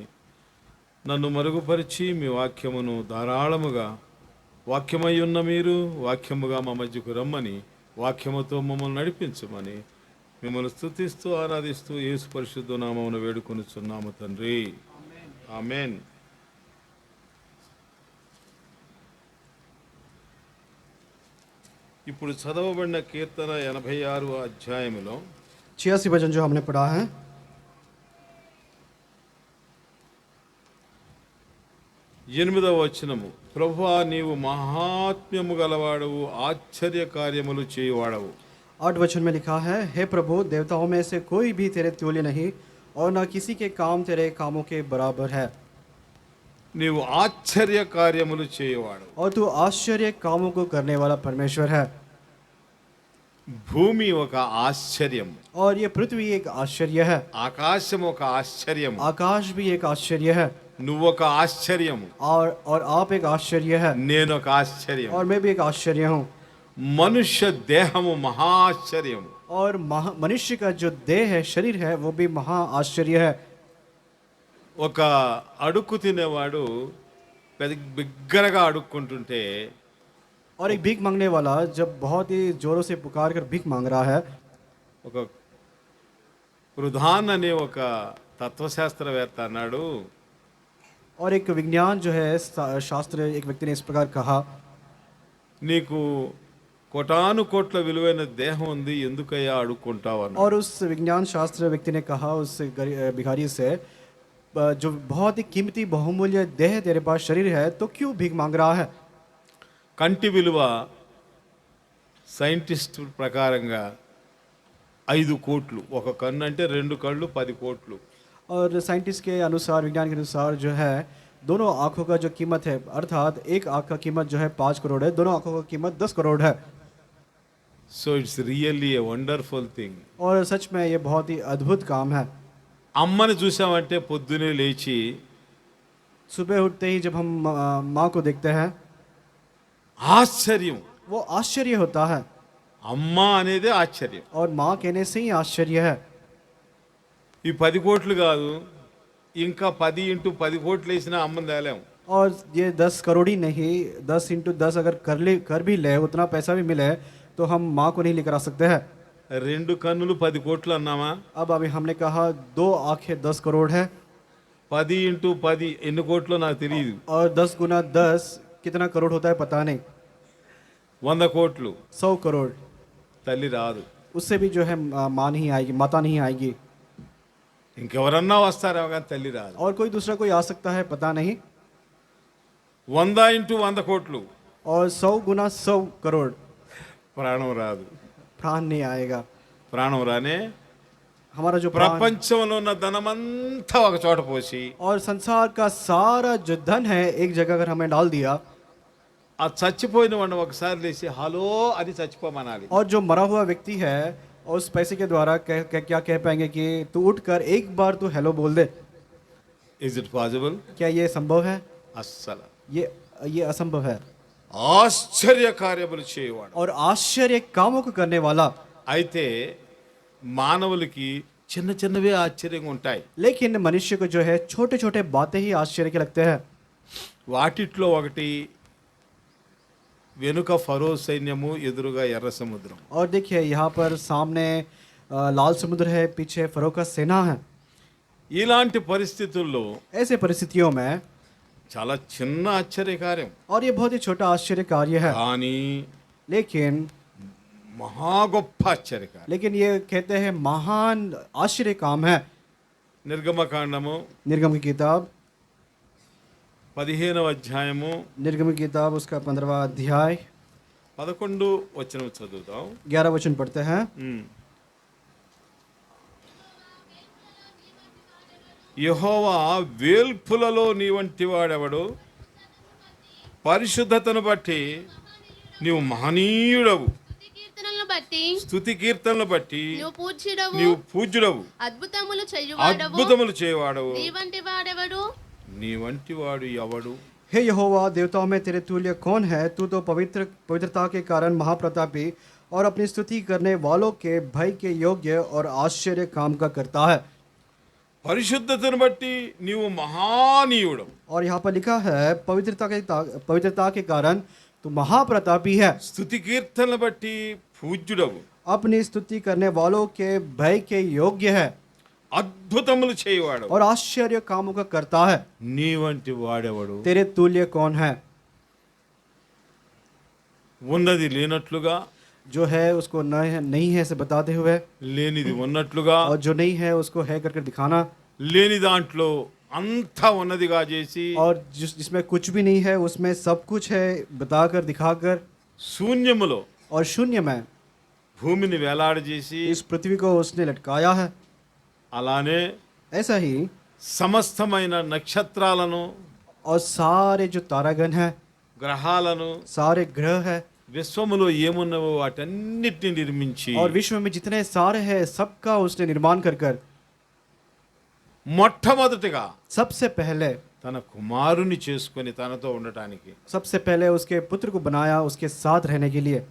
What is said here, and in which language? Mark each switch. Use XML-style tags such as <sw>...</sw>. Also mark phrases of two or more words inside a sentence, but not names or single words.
<te>నన్ను మరుగుపరిచి మీ వాక్యమును ధారాళముగా, వాక్యమై ఉన్న మీరు వాక్యముగా మా మధ్యకు రమ్మని, వాక్యముతో మమ్మల్ని నడిపించమని మిమ్మల్ని స్తుతిస్తూ ఆరాధిస్తూ యేసు పరిశుద్ధ నామమున వేడుకొనుచున్నాము తండ్రి. ఆమేన్. ఇప్పుడు చదవబడిన కీర్తన 86వ అధ్యాయములో</te> <hi>86 वचन जो हमने पढ़ा है,</hi> <te>8వ వచనము, ప్రభువా నీవు మహాత్మ్యము గలవాడవు, ఆశ్చర్య కార్యములు చేయువాడవు.</te> <hi>8 वचन में लिखा है, हे प्रभु, देवताओं में से कोई भी तेरे तुल्य नहीं और न किसी के काम तेरे कामों के बराबर है।</hi> <te>నీవు ఆశ్చర్య కార్యములు చేయువాడవు.</te> <hi>और तू आश्चर्य कामों को करने वाला परमेश्वर है।</hi> <te>భూమి ఒక ఆశ్చర్యం,</te> <hi>और ये पृथ्वी एक आश्चर्य है,</hi> <te>ఆకాశం ఒక ఆశ్చర్యం,</te> <hi>आकाश भी एक आश्चर्य है,</hi> <te>నువ్వొక ఆశ్చర్యం,</te> <hi>और आप एक आश्चर्य है,</hi> <te>నేనొక ఆశ్చర్యం.</te> <hi>और मैं भी एक आश्चर्य हूँ।</hi> <te>మనుష్య దేహము మహాశ్చర్యం.</te> <hi>और मनुष्य का जो देह है, शरीर है, वो भी महा आश्चर्य है।</hi> <te>ఒక అడుక్కు తినేవాడు బిగ్గరగా అడుక్కుంటుంటే</te> <hi>और एक भीख मांगने वाला जब बहुत ही जोरों से पुकार कर भीख मांग रहा है,</hi> <te>ఒక ప్రధాన్ అనే ఒక తత్వశాస్త్రవేత్త అన్నాడు,</te> <hi>और एक विज्ञान जो है शास्त्र एक व्यक्ति ने इस प्रकार कहा,</hi> <te>నీకు కోటాను కోట్ల విలువైన దేహం ఉంది, ఎందుకయ్యా అడుక్కుంటావు అన్నాడు.</te> <hi>और उस विज्ञान शास्त्र व्यक्ति ने कहा उस भिखारी से, जो बहुत ही कीमती बहुमूल्य देह तेरे पास शरीर है, तो क्यों भीख मांग रहा है।</hi> <te>కంటి విలువ సైంటిస్ట్ ప్రకారంగా 5 కోట్లు. ఒక కన్ను అంటే 2 కళ్ళు 10 కోట్లు.</te> <hi>और साइंटिस्ट के अनुसार, विज्ञान के अनुसार जो है, दोनों आँखों का जो कीमत है, अर्थात एक आँख का कीमत जो है 5 करोड़ है, दोनों आँखों का कीमत 10 करोड़ है।</hi> <en>So it's really a wonderful thing.</en> <hi>और सच में ये बहुत ही अद्भुत काम है।</hi> <te>అమ్మని చూసామంటే పొద్దునే లేచి</te> <hi>सुबह उठते ही जब हम माँ को देखते हैं,</hi> <te>ఆశ్చర్యం.</te> <hi>वो आश्चर्य होता है,</hi> <te>అమ్మ అనేది ఆశ్చర్యం.</te> <hi>और माँ कहने से ही आश्चर्य है।</hi> <te>ఈ 10 కోట్లు కాదు, ఇంకా 10 ఇంటూ 10 కోట్లు వేసినా అమ్మని తేలేము.</te> <hi>और ये 10 करोड़ ही नहीं, 10 इंटू 10 अगर कर भी ले, उतना पैसा भी मिले, तो हम माँ को नहीं लेकर आ सकते हैं।</hi> <te>2 కన్నులు 10 కోట్లు అన్నామా?</te> <hi>अब अभी हमने कहा 2 आँखें 10 करोड़ है,</hi> <te>10 ఇంటూ 10 ఎన్ని కోట్లో నాకు తెలియదు.</te> <hi>और 10 गुना 10 कितना करोड़ होता है पता नहीं।</hi> <te>100 కోట్లు</te> <hi>100 करोड़,</hi> <te>తల్లి రాదు.</te> <hi>उससे भी जो है माँ नहीं आएगी, माता नहीं आएगी,</hi> <te>ఇంకెవరన్నా వస్తారేమో కానీ తల్లి రాదు.</te> <hi>और कोई दूसरा कोई आ सकता है, पता नहीं।</hi> <te>100 ఇంటూ 100 కోట్లు</te> <hi>और 100 गुना 100 करोड़,</hi> <te>ప్రాణం రాదు.</te> <hi>प्राण नहीं आएगा।</hi> <te>ప్రాణం రానే</te> <hi>हमारा जो प्राण</hi> <te>ప్రపంచంలో ఉన్న ధనమంతా ఒక చోట పోసి</te> <hi>और संसार का सारा जो धन है एक जगह अगर हमें डाल दिया,</hi> <te>ఆ చచ్చిపోయిన వాడిని ఒకసారి లేచి హలో అని చచ్చిపోమనాలి.</te> <hi>और जो मरा हुआ व्यक्ति है उस पैसे के द्वारा क्या कह पाएंगे कि तू उठकर एक बार तू हेलो बोल दे।</hi> <en>Is it possible?</en> <hi>क्या ये संभव है?</hi> <te>అస్సలు.</te> <hi>ये असंभव है।</hi> <te>ఆశ్చర్య కార్యములు చేయవాడు.</te> <hi>और आश्चर्य कामों को करने वाला।</hi> <te>అయితే మానవులకి చిన్న చిన్నవే ఆశ్చర్యంగా ఉంటాయి.</te> <hi>लेकिन मनुष्य को जो है छोटे छोटे बातें ही आश्चर्य के लगते हैं।</hi> <te>వాటిట్లో ఒకటి వెనుక ఫరో సైన్యము, ఎదురుగా ఎర్ర సముద్రం.</te> <hi>और देखिए यहाँ पर सामने लाल समुद्र है, पीछे फरो का सेना है।</hi> <te>ఇలాంటి పరిస్థితుల్లో</te> <hi>ऐसे परिस्थितियों में</hi> <te>చాలా చిన్న ఆశ్చర్య కార్యం,</te> <hi>और ये बहुत ही छोटा आश्चर्य कार्य है,</hi> <te>కానీ</te> <hi>लेकिन</hi> <te>మహా గొప్ప ఆశ్చర్యకార్యం.</te> <hi>लेकिन ये कहते हैं महान आश्चर्य काम है।</hi> <te>నిర్గమకాండము</te> <hi>निर्गम की किताब</hi> <te>15వ అధ్యాయము</te> <hi>निर्गम की किताब उसका 15वां अध्याय</hi> <te>11 వచనం చదువుతాం.</te> <hi>11 वचन पढ़ते हैं।</hi> <te>యెహోవా వేల్పులలో నీ వంటి వాడెవడు, పరిశుద్ధతను బట్టి నీవు మహనీయుడవు, కీర్తనలను బట్టి స్తుతి కీర్తనలు బట్టి నువ్వు పూజ్యుడవు, నీవు పూజ్యుడవు, అద్భుతములు చేయువాడవు, అద్భుతములు చేయవాడవు. నీ వంటి వాడెవడు? నీ వంటి వాడు ఎవడు?</te> <hi>हे यहोवा, देवताओं में तेरे तुल्य कौन है? तू तो पवित्रता के कारण महाप्रतापी और अपनी स्तुति करने वालों के भय के योग्य और आश्चर्य काम का करता है।</hi> <te>పరిశుద్ధతను బట్టి నీవు మహానీయుడవు,</te> <hi>और यहाँ पर लिखा है पवित्रता के कारण तू महाप्रतापी है,</hi> <te>స్తుతి కీర్తనలు బట్టి పూజ్యుడవు,</te> <hi>अपनी स्तुति करने वालों के भय के योग्य है</hi> <te>అద్భుతములు చేయవాడవు.</te> <hi>और आश्चर्य कामों का करता है।</hi> <te>నీ వంటి వాడెవడు?</te> <hi>तेरे तुल्य कौन है?</hi> <te>ఉన్నది లేనట్లుగా,</te> <hi>जो है उसको नहीं है से बताते हुए,</hi> <te>లేనిది ఉన్నట్లుగా,</te> <hi>और जो नहीं है उसको है करके दिखाना,</hi> <te>లేని దాంట్లో అంతా ఉన్నదిగా చేసి,</te> <hi>और जिसमें कुछ भी नहीं है उसमें सब कुछ है बताकर दिखाकर,</hi> <te>శూన్యములో</te> <hi>और शून्य में</hi> <te>భూమిని వేలాడజేసి,</te> <hi>इस पृथ्वी को उसने लटकाया है।</hi> <te>అలానే</te> <hi>ऐसा ही</hi> <te>సమస్తమైన నక్షత్రాలను,</te> <hi>और सारे जो तारागण है,</hi> <te>గ్రహాలను,</te> <hi>सारे ग्रह है,</hi> <te>విశ్వములో ఏమున్నవో వాటన్నిటిని నిర్మించి,</te> <hi>और विश्व में जितने सारे हैं सबका उसने निर्माण कर कर</hi> <te>మొట్టమొదటిగా</te> <hi>सबसे पहले</hi> <te>తన కుమారుని చేసుకొని తనతో ఉండటానికి</te> <hi>सबसे पहले उसके पुत्र को बनाया उसके साथ रहने के लिए।</hi>